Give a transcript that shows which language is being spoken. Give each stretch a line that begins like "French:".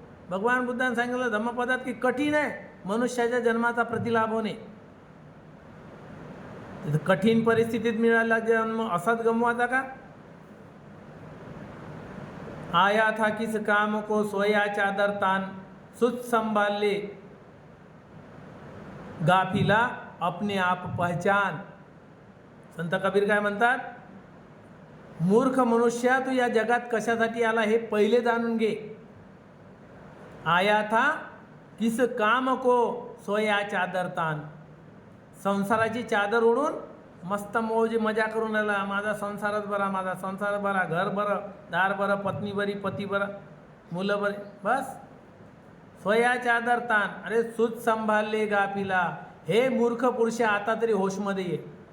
Marathi: भगवान बुद्धाने सांगितलं धम्मपदात की कठीण आहे मनुष्याच्या जन्माचा प्रतिलाभ होणे. कठीण परिस्थितीत मिळाला जन्म असाच गमवाचा का?
Hindi: आया था किस काम को सोया चादर तान, सुत संभाले गाफिला अपने आप पहचान.
Marathi: संत कबीर काय म्हणतात? मूर्ख मनुष्या, तू या जगात कशासाठी आला हे पहिले जाणून घे.
Hindi: आया था किस काम को सोया चादर तान.
Marathi: संसाराची चादर ओढून मस्त मौज मजा करून आला. माझा संसारच बरा, माझा संसार बरा, घर बरं, दार बरं, पत्नी बरी, पती बरं, मुलं बरे, बस.
Hindi: सोया चादर तान.
Marathi: अरे सूत संभाळले गाफिला. हे मूर्ख पुरुष, आता तरी होशमध्ये ये.